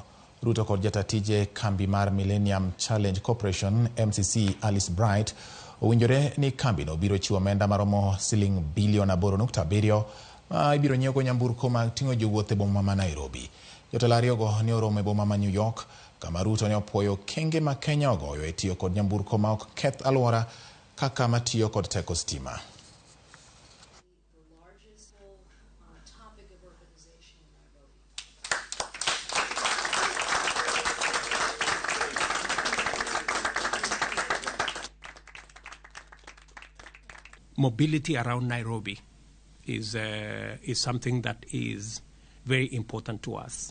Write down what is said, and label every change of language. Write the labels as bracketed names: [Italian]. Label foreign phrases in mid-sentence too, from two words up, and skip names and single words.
[Luo (Kenya and Tanzania)] Ruto kod jatatije kambi mar Millennium Challenge Corporation MCC Alice Bright owinjore ni kambino biro chiwo omenda maromo siling bilion 8.7 ma ibiro nyiewogo nyamburko mag ting'o jowuoth e boma ma Nairobi. Jotelo ariyogo ne oromo e boma ma New York kama Ruto ne opuoyo kenge ma Kenya ogoyo e tiyo kod nyamburko ma ok keth alwora kaka matiyo kod teko sitima. [English] Mobility around Nairobi is something that is very important to us.